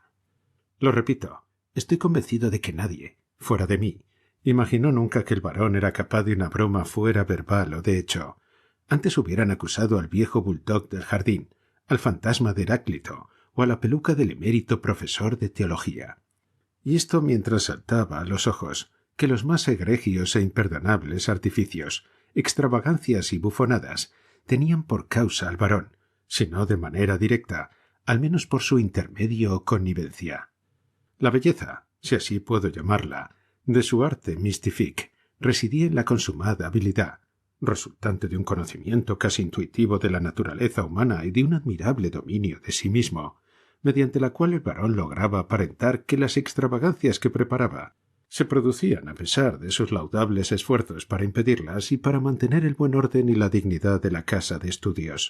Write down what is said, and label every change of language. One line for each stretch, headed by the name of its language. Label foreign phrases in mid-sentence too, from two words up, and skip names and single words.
Spanish: Lo repito, estoy convencido de que nadie, fuera de mí, imaginó nunca que el barón era capaz de una broma fuera verbal o de hecho. Antes hubieran acusado al viejo bulldog del jardín, al fantasma de Heráclito o a la peluca del emérito profesor de teología. Y esto mientras saltaba a los ojos que los más egregios e imperdonables artificios, extravagancias y bufonadas tenían por causa al varón, si no de manera directa, al menos por su intermedio o connivencia. La belleza, si así puedo llamarla, de su arte mystifique residía en la consumada habilidad, resultante de un conocimiento casi intuitivo de la naturaleza humana y de un admirable dominio de sí mismo, mediante la cual el varón lograba aparentar que las extravagancias que preparaba se producían a pesar de sus laudables esfuerzos para impedirlas y para mantener el buen orden y la dignidad de la casa de estudios.